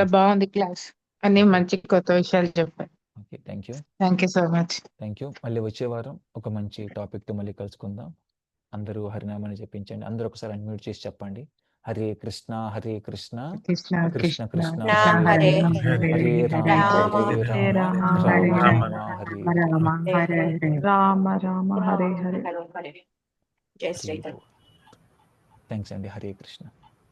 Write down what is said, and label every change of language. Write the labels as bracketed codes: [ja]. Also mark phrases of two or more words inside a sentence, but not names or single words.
[te] ఓకే, బాగుంది క్లాస్. అన్ని ఓకే, మంచి కొత్త విషయాలు చెప్పారు. [en] Okay. Thank you, Thank you so much. Thank you. [te] మళ్ళీ వచ్చే వారం ఒక మంచి టాపిక్తో మళ్ళీ కలుసుకుందాం. అందరూ హరినామాన్ని జపించండి. అందరూ ఒకసారి అన్మ్యూట్ చేసి చెప్పండి, హరే కృష్ణ హరే కృష్ణ కృష్ణ కృష్ణ కృష్ణ కృష్ణ కృష్ణ హరే హరే హరే, హరే హరే హరే రామ హరే హరే హరే రామ రామ హరే రామ హరే రామ హరే రామ హరే హరే. రామ రామ హరే హరే. జై హరే. శ్రీరామ్. థ్యాంక్స్ అండి. హరే కృష్ణ.